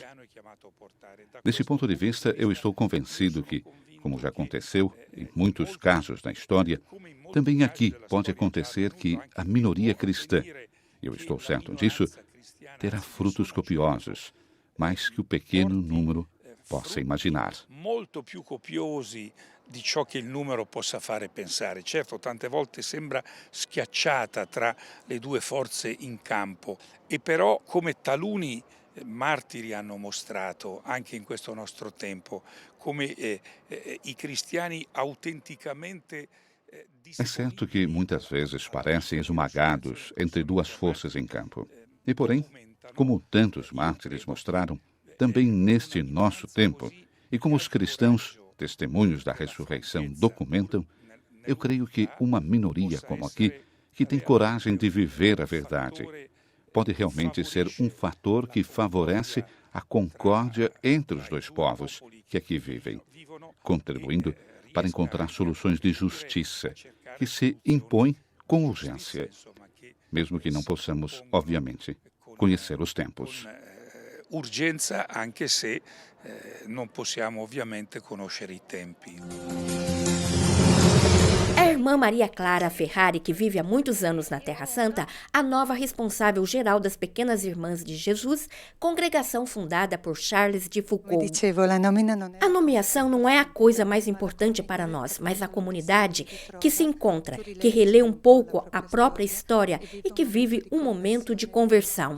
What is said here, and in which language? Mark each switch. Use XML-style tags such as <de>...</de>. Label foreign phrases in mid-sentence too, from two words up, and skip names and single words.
<pt>Desse ponto de vista, eu estou convencido que, como já aconteceu em muitos casos na história, também aqui pode acontecer que a minoria cristã, e eu estou certo disso, terá frutos copiosos, mais que o pequeno número possa imaginar.</pt> <it>Molto più copiosi di ciò che il numero possa fare pensare. Certo, tante volte sembra schiacciata tra le due forze in campo, e però come taluni martiri hanno mostrato anche in questo nostro tempo, come i cristiani autenticamente.</it> <pt>É certo que muitas vezes parecem esmagados entre duas forças em campo. E, porém, como tantos mártires mostraram, também neste nosso tempo, e como os cristãos, testemunhos da ressurreição, documentam, eu creio que uma minoria como aqui, que tem coragem de viver a verdade, pode realmente ser um fator que favorece a concórdia entre os dois povos que aqui vivem, contribuindo para encontrar soluções de justiça que se impõem com urgência, mesmo que não possamos, obviamente, conhecer os tempos.</pt> <it>Urgenza, anche se non possiamo ovviamente conoscere i tempi.</it> <pt>A irmã Maria Clara Ferrari, que vive há muitos anos na Terra Santa, a nova responsável geral das Pequenas Irmãs de Jesus, congregação fundada por Charles de Foucault. A nomeação não é a coisa mais importante para nós, mas a comunidade que se encontra, que relê um pouco a própria história e que vive um momento de conversão.</pt>